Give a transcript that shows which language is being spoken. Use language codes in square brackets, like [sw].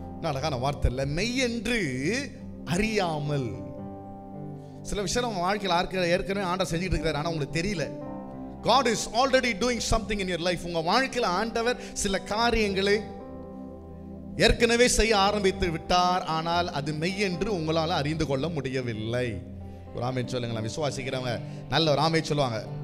[ta] அழகான வார்த்தை இல்ல? மெய்யென்று அறியாமல். சில விஷயம் நம்ம வாழ்க்கையில் ஏற்கனவே ஆண்டவர் செஞ்சுட்டு இருக்கிறார், ஆனால் உங்களுக்கு தெரியல. [en] God is already doing something in your life. [ta] உங்க வாழ்க்கையில் ஆண்டவர் சில காரியங்களை ஏற்கனவே செய்ய ஆரம்பித்து விட்டார், ஆனால் அது மெய் என்று உங்களால் அறிந்து கொள்ள முடியவில்லை. ஒரு ஆமென் சொல்லுங்களேன். விசுவாசிக்கிறவங்க நல்ல ஒரு ஆமென் சொல்லுவாங்க.